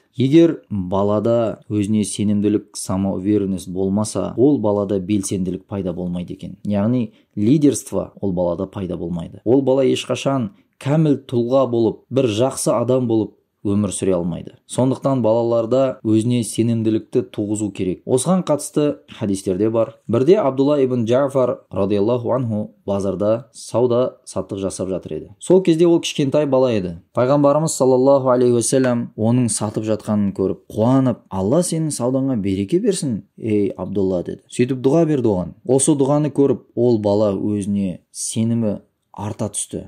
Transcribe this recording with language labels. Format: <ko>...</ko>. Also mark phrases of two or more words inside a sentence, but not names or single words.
<kk>Егер балада өзіне сенімділік, самоуверенность болмаса, ол балада белсенділік пайда болмайды екен. Яғни лидерство ол балада пайда болмайды. Ол бала ешқашан кәміл тұлға болып, бір жақсы адам болып өмір сүре алмайды. Сондықтан балаларда өзіне сенімділікті туғызу керек. Осыған қатысты хадистерде бар. Бірде Абдулла ибн Джафар</kk> <ar>رضي الله عنه</ar> <kk>базарда сауда саттық жасап жатыр еді. Сол кезде ол кішкентай бала еді. Пайғамбарымыз</kk> <ar>صلى الله عليه وسلم</ar> <kk>оның сатып жатқанын көріп, қуанып, Алла сенің саудаңа береке берсін, ей Абдулла деді. Сөйтіп дұға берді оған. Осы дұғаны көріп, ол бала өзіне сенімі арта түсті.</kk>